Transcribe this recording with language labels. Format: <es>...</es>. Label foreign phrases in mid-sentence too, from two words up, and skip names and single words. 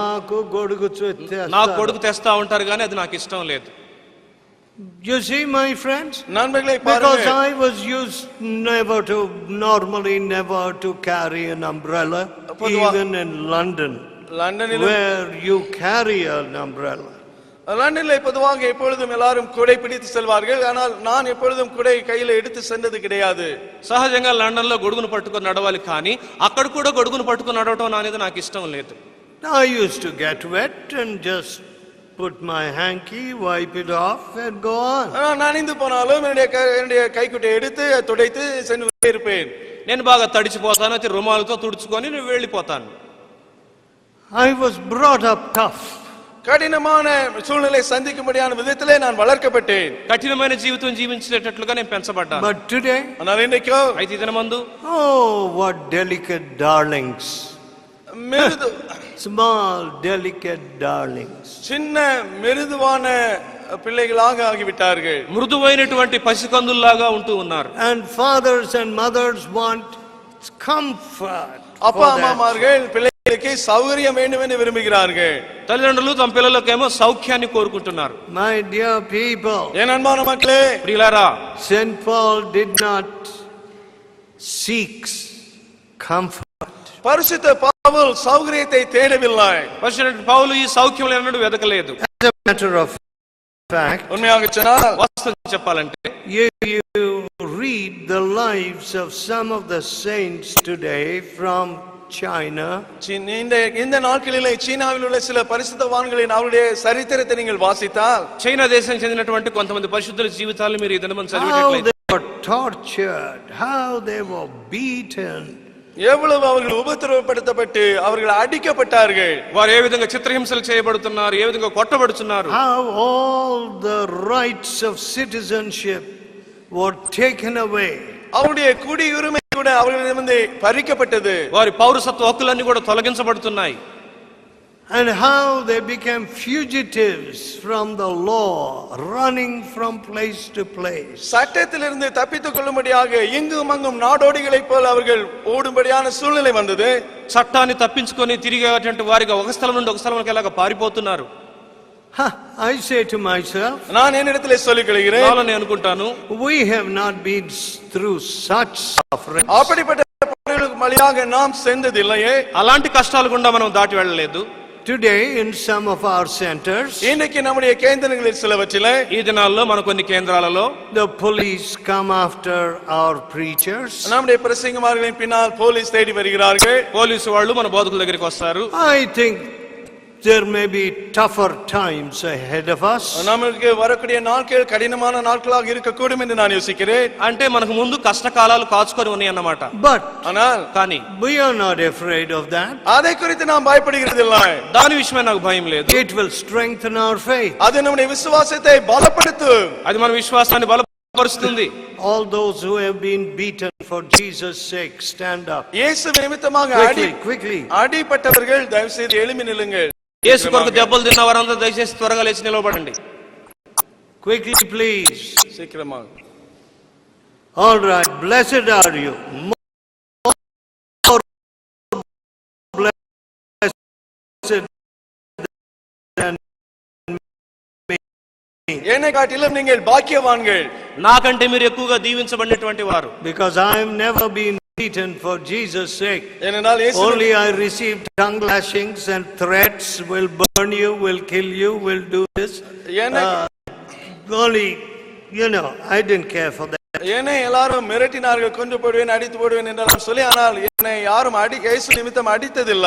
<te>నాకు గొడుగు తెస్తా ఉంటారు కానీ అది నాకు ఇష్టం లేదు.</te> <en>You see, my friends,</en> <ta>நண்பர்களே</ta> <en>because</en> <ta>பாருங்கள்,</ta> <en>I was used never to carry an umbrella, even in London,</en> <ta>லண்டனில்</ta> <en>where you carry an umbrella.</en> <ta>லண்டனில் பொதுவாக எப்பொழுதும் எல்லாரும் குடை பிடித்து செல்வார்கள், ஆனால் நான் எப்பொழுதும் குடை கையில் எடுத்து சென்றது கிடையாது.</ta> <te>సహజంగా లండన్ లో గొడుగును పట్టుకొని నడవాలి కానీ అక్కడ కూడా గొడుగును పట్టుకొని నడవటం అనేది నాకు ఇష్టం లేదు.</te> <en>I used to get wet and just put my hanky, wipe it off and go on.</en> <ta>நான் நனைந்து போனாலும் என்னுடைய கைக்குட்டை எடுத்து துடைத்து சென்று இருப்பேன்.</ta> <te>నేను బాగా తడిచిపోతాను, అయితే రుమాలతో తుడుచుకొని నేను వెళ్ళిపోతాను.</te> <en>I was brought up tough.</en> <ta>కఠినమైన సూழ்நிலை சந்திக்கும்படியான விதத்திலே நான் வளர்க்கப்பட்டேன்.</ta> <te>కఠినమైన జీవితం జీవించేటట్లుగా నేను పెంచబడ్డాను.</te> <en>But today,</en> <ta>ஆனால் இன்றைக்கு</ta> <te>అయితే ఈ దినమందు</te> <en>oh, what delicate darlings.</en> <ta>மிருது</ta> <en>Small, delicate darlings.</en> <ta>சின்ன மிருதுவான பிள்ளைகளாக ஆகிவிட்டார்கள்.</ta> <te>మృదువైనటువంటి పసికందుల్లాగా ఉంటూ ఉన్నారు.</te> <en>And fathers and mothers want comfort.</en> <ta>அப்பா</ta> <en>for that.</en> <ta>அம்மாமார்கள் பிள்ளைகளுக்கு சௌகரியம் வேண்டும் என்று விரும்புகிறார்கள்.</ta> <te>తల్లిదండ్రులు తమ పిల్లలకేమో సౌఖ్యాన్ని కోరుకుంటున్నారు.</te> <en>My dear people,</en> <ta>என் அன்பான மக்களே,</ta> <te>ప్రియులారా,</te> <en>St. Paul did not seek comfort.</en> <ta>பரிசுத்த பவுல் சௌகரியத்தை தேடவில்லை.</ta> <te>పరిశుద్ధ పౌలు ఈ సౌఖ్యం ఎన్నడూ వెతకలేదు.</te> <en>As a matter of fact,</en> <ta>உண்மையாக சொன்னால்</ta> <te>వాస్తవం చెప్పాలంటే</te> <en>you read the lives of some of the saints today from China.</en> <ta>இந்த நாட்களிலே சீனாவில் உள்ள சில பரிசுத்தவான்களின் அவருடைய சரித்திரத்தை நீங்கள் வாசித்தால்,</ta> <te>చైనా దేశం చెందినటువంటి కొంతమంది పరిశుద్ధుల జీవితాలు మీరు ఈ దినమందు</te> <en>How</en> <te>చదివేటట్లయితే</te> <en>they were tortured, how they were beaten.</en> <ta>எவ்வளவு அவர்கள் உபத்திரவப்படுத்தப்பட்டு அவர்கள் அடிக்கப்பட்டார்கள்.</ta> <te>వారు ఏ విధంగా చిత్రహింసలు చేయబడుతున్నారు, ఏ విధంగా కొట్టబడుతున్నారు,</te> <en>How all the rights of citizenship were taken away.</en> <ta>அவருடைய குடியுரிமை கூட அவர்களிடமிருந்து பறிக்கப்பட்டது.</ta> <te>వారి పౌరసత్వ హక్కులన్నీ కూడా తొలగించబడుతున్నాయి.</te> <en>And how they became fugitives from the law, running from place to place.</en> <ta>சட்டத்திலிருந்து தப்பித்துக் கொள்ளும்படியாக இங்கும் அங்கும் நாடோடிகளைப் போல அவர்கள் ஓடும்படியான சூழ்நிலை வந்தது.</ta> <te>చట్టాన్ని తప్పించుకొని తిరిగేటువంటి వారిగా ఒక స్థలం నుండి ఒక స్థలంకి ఎలాగ పారిపోతున్నారు.</te> <en>I say to myself,</en> <ta>நான் என்னிடத்திலே சொல்லிக் கொள்கிறேன்,</ta> <te>నాలో నేను అనుకుంటాను,</te> <en>we have not been through such suffering.</en> <ta>அப்படிப்பட்ட பாடுகளுக்கு வழியாக நாம் சென்றதில்லையே.</ta> <te>అలాంటి కష్టాలు గుండా మనం దాటి వెళ్ళలేదు.</te> <en>Today in some of our centers,</en> <ta>இன்னைக்கு நம்முடைய கேந்திரங்களில் சிலவற்றிலே</ta> <te>ఈ దినాల్లో మన కొన్ని కేంద్రాలలో</te> <en>the police come after our preachers.</en> <ta>நம்முடைய பிரசங்கமார்களின் பின்னால் போலீஸ் தேடி வருகிறார்கள்.</ta> <te>పోలీసు వాళ్ళు మన బోధకుల దగ్గరికి వస్తారు.</te> <en>I think there may be tougher times ahead of us.</en> <ta>நமக்கு வரக்கூடிய நாட்கள் கடினமான நாட்களாக இருக்கக்கூடும் என்று நான் யோசிக்கிறேன்.</ta> <te>అంటే మనకు ముందు కష్టకాలాలు కాచుకొని ఉన్నాయి అన్నమాట.</te> <en>But</en> <ta>ஆனால்</ta> <te>కానీ</te> <en>we are not afraid of that.</en> <ta>அதை குறித்து நாம் பயப்படுகிறதில்லை.</ta> <te>దాని విషయమే నాకు భయం లేదు.</te> <en>It will strengthen our faith.</en> <ta>அது நம்முடைய விசுவாசத்தை பலப்படுத்தும்.</ta> <te>అది మన విశ్వాసాన్ని బలపరుస్తుంది.</te> <en>All those who have been beaten for Jesus' sake, stand up.</en> <ta>இயேசு நிமித்தமாக</ta> <en>Quickly.</en> <ta>அடிபட்டவர்கள் தயவு செய்து எழும்பி நில்லுங்கள்.</ta> <te>యేసు కొరకు దెబ్బలు తిన్న వారందరూ దయచేసి త్వరగా లేచి నిలబడండి.</te> <en>Quickly, please.</en> <ta>சீக்கிரமாக.</ta> <en>All right. Blessed are you. More blessed than</en> <ta>என்னை காட்டிலும் நீங்கள் பாக்கியவான்கள்.</ta> <te>నాకంటే మీరు ఎక్కువగా దీవించబడినటువంటి వారు.</te> <en>Because I have never been beaten for Jesus' sake.</en> <ta>ஏனென்றால்</ta> <en>Only I received tongue lashings and threats, will burn you, will kill you, will do this. Only, I didn't care for that.</en> <ta>என்னை எல்லாரும் மிரட்டினார்கள், கொன்று போடுவேன், அடித்து போடுவேன் என்றெல்லாம் சொல்லி, ஆனால் என்னை யாரும் இயேசு நிமித்தம் அடித்ததில்லை.</ta>